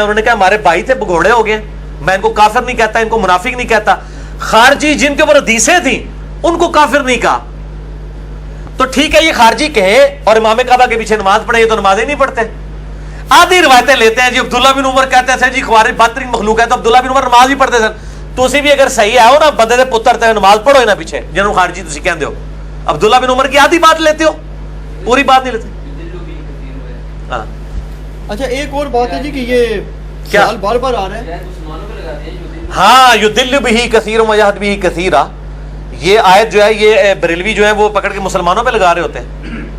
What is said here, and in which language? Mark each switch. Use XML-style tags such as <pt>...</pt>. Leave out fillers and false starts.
<ur>انہوں نے کہا ہمارے بھائی تھے بگوڑے ہو گئے, میں ان کو کافر نہیں کہتا, ان کو منافق نہیں کہتا. خارجی جن کے اوپر حدیثیں تھیں ان کو کافر نہیں کہا. تو ٹھیک ہے یہ خارجی کہے اور امام کعبہ کے پیچھے نماز پڑھے, یہ تو نمازیں نہیں پڑھتے. آدھی روایتیں لیتے ہیں جی عبداللہ بن عمر کہتے تھے جی خوارج بدترین مخلوق ہے, تو عبداللہ بن عمر نماز بھی پڑھتے تھے.</ur> <pa>تو اسی بھی اگر صحیح ہے نا بندے دے پتر تے نماز پڑھو نا پیچھے جنہوں خارجی تسی کہندے ہو.</pa> <ur>عبداللہ بن عمر کی آدھی بات لیتے ہو, پوری بات نہیں لیتے. ہاں اچھا ایک اور بات ہے جی کہ یہ کیا سوال بار بار آ رہا ہے. ہاں</ur> <ar>یدل بہ کثیر و یہد بہ کثیرا,</ar> <ur>یہ آیت جو ہے یہ بریلوی جو ہے وہ پکڑ کے مسلمانوں پہ لگا رہے ہوتے ہیں.</ur>